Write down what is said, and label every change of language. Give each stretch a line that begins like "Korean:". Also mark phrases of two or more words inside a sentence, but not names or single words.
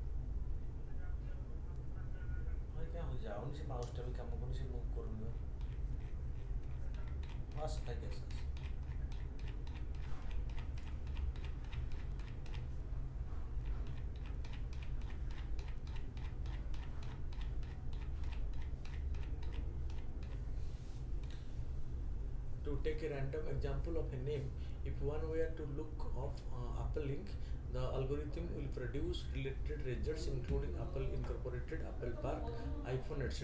Odia: ଭାଇ କାହିଁ ଯାଉନି ସେ ମାଉସଟା ବି କାମ କରୁନି ସେ ମୁଭ୍ କରୁନି ଆସ ଖାଇକି ଆସ
English: to take a random example of a name, if one were to look of Apple Inc., the algorithm will produce related results including Apple Incorporated, Apple Park, iPhone, etc.